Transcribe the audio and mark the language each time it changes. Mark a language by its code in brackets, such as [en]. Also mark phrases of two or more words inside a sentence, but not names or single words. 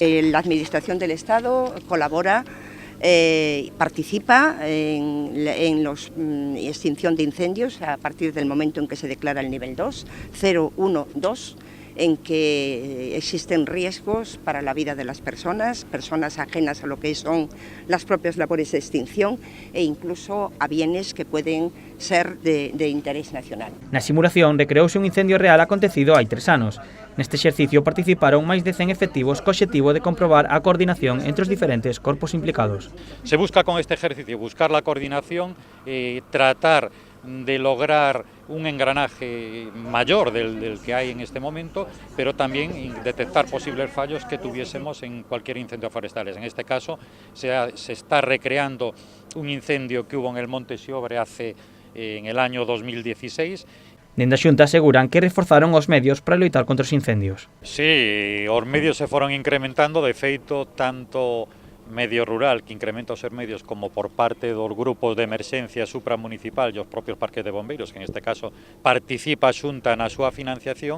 [es] La Administración del Estado colabora, participa en la extinción de incendios a partir del momento en que se declara el nivel 2, 0, 1, 2, en que existen riesgos para la vida de las personas ajenas a lo que son las propias labores de extinción e incluso a bienes que pueden ser de interés nacional. [gl] Na simulación recreouse un incendio real acontecido hai 3 anos. Neste exercicio participaron máis de 100 efectivos co obxectivo de comprobar a coordinación entre os diferentes corpos implicados. [es] Se busca con este ejercicio buscar la coordinación, tratar de lograr un engranaje mayor del que hay en este momento, pero también detectar posibles fallos que tuviésemos en cualquier incendio forestal. En este caso se está recreando un incendio que hubo en el Monte Xiobre en el año 2016. [gl] Dende a Xunta aseguran que reforzaron os medios para loitar contra os incendios. Sí, os medios se foron incrementando, de feito, tanto medio rural, que incrementa os medios, como por parte dos grupos de emerxencia supramunicipal e os propios parques de bombeiros, que [es] en este caso [gl] participa a Xunta na súa financiación.